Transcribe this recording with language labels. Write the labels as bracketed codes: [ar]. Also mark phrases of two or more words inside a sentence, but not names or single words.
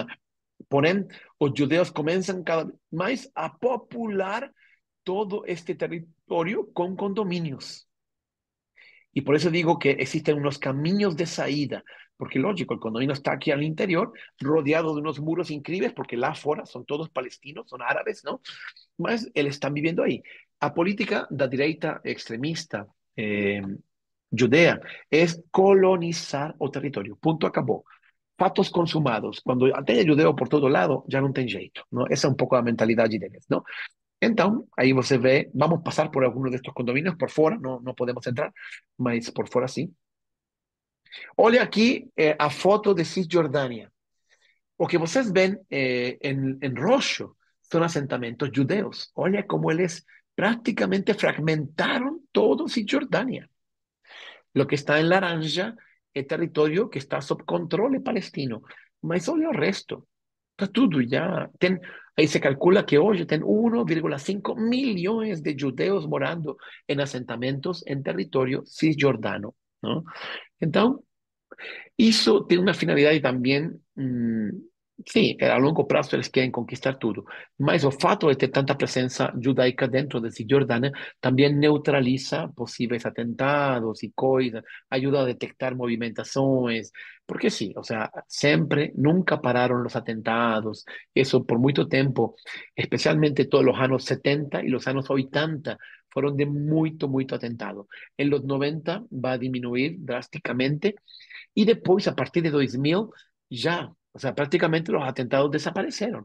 [es] Porém, los judeos comienzan cada vez más a popular todo este territorio con condominios. Y por eso digo que existen unos caminos de salida, porque lógico, el condominio está aquí al interior, rodeado de unos muros increíbles, porque lá afuera son todos palestinos, son árabes, ¿no? [pt] Mas eles [es] están viviendo ahí. [pt] A política da direita extremista judea es colonizar o territorio. [es] Punto, acabó. [pt] Fatos consumados. [es] Cuando tem judeo por todo lado, ya no [pt] tem jeito, [es] ¿no? Esa es un poco la mentalidad deles, ¿no? Entonces, ahí você ve, vamos a pasar por algunos de estos condominios por fuera, no podemos entrar, mas por fuera sí. [pt] Olha aquí a foto de Cisjordania. O que vocês [es] ven en rojo son asentamientos judeos. Olha cómo ellos prácticamente fragmentaron todo Cisjordania. Lo que está en laranja es territorio que está sob control palestino. [pt] Mas olha [es] el resto. Está todo ya. Ahí se calcula que hoy tienen 1,5 millones de judeos morando en asentamientos en territorio cisjordano, ¿no? Entonces, eso tiene una finalidad y también, sí, [pt] a longo prazo eles querem conquistar tudo. Mas o fato de ter tanta presença judaica dentro de Cisjordânia também neutraliza possíveis atentados e coisas, ajuda a detectar movimentações, [es] porque sí, o sea, sempre, nunca pararon los atentados, eso por mucho tiempo, especialmente todos los años 70 y los años 80, fueron de mucho atentado. En los 90 va a disminuir drásticamente y después, a partir de 2000, ya, o sea, prácticamente los atentados desaparecieron.